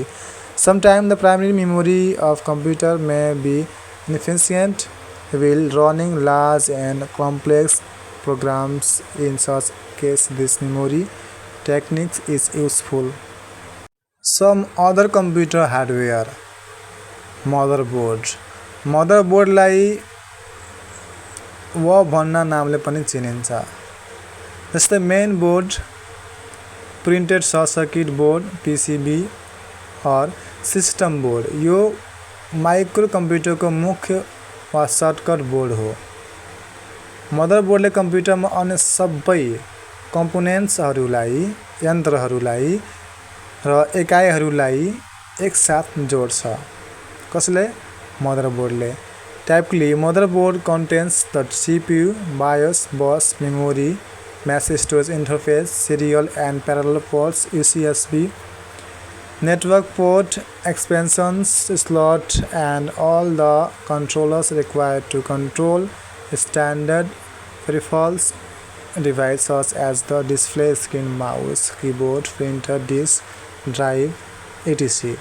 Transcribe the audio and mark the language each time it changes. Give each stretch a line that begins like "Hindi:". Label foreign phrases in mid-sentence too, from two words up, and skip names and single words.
English: Sometimes the primary memory of computer may be inefficient while running large and complex programs. In such case, this memory technique is useful. Some other computer hardware.
Nepali: मदरबोर्ड. मदरबोर्डलाई भन्ना नामले पनि चिनिन्छ।
English: जस्तै main board, printed circuit board, PCB और system board।
Nepali: यो माइक्रो कम्प्युटरको मुख्य वा सर्टकट बोर्ड हो। मदरबोर्डले कम्प्युटरमा अन्य सबै कम्पोनेन्ट्सहरूलाई, यन्त्रहरूलाई र एकाइहरूलाई एकसाथ जोड्छ। कसले? मदरबोर्डले।
English: Typically, motherboard contains the CPU, BIOS, bus, memory, message storage interface, serial and parallel ports, USB, network port, expansions slot, and all the controllers required to control standard peripherals devices such as the display screen, mouse, keyboard, printer, disk, drive, etc.